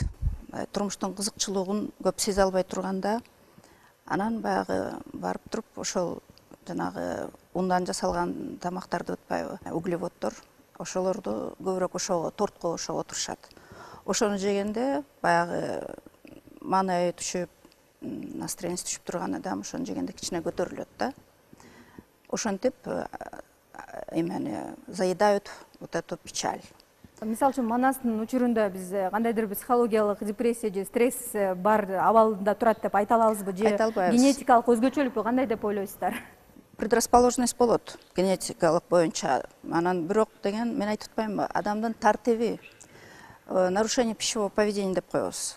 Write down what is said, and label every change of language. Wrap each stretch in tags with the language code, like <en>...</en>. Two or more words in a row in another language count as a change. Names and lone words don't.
<ky>Турмуштун кызыкчылыгын көп сезе албай турганда, анан баягы барып туруп ошол жанагы ундан жасалган тамактарды атпайбы, углеводдор, ошолорду көбүрөөк ошого тортко ошого турушат. Ошону жегенде баягы маанайы түшүп, настроениясы түшүп турган адам ошону жегенде кичине көтөрүлөт да. ошентип эмени</ky> <ru>заедают вот эту печаль.</ru> <ky>Мисалы үчүн Манастын учурунда биз кандайдыр бир психологиялык депрессия же стресс бар абалында турат деп айта алабызбы же Айта албайбыз. генетикалык өзгөчөлүкпү, кандай деп ойлойсуздар? Предрасположенность болот генетикалык боюнча. Анан бирок деген мен айтып атпаймынбы, адамдын тартиби,</ky> <ru>нарушение пищевого поведения</ru> <ky>деп коебуз.</ky>